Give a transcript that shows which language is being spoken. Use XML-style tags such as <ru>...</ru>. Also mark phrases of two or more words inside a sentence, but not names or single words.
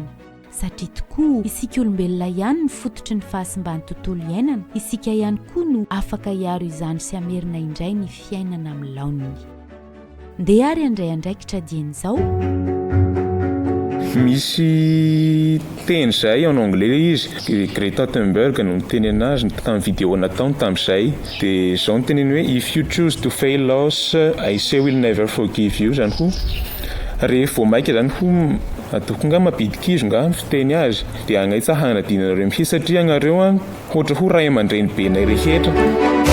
<mg>Satria tokoa isika olombelona ihany ny fototry ny fahasimban'ny tontolo iainana, isika ihany koa no afaka hiaro izany sy amerina indray ny fiainana amin'ny laoniny. Ndeha ary andray andraikitra dian'izao. Misy teny zay</mg> <fr>en anglais</fr> <mg>izy Greta Thunberg no miteny anazy tamin'ny vidéo nataony tamin'izay dia izao no teneny hoe</mg> <en>if you choose to fail us I say will never forgive you.</en> <mg>Zany koa rehefa maika zany koa atoko nga mampidika izy nga fiteny azy dia agnaitsahana dinareo mihitsy satria anareo ohatra ho ray aman-dreny benay rehetra.</mg>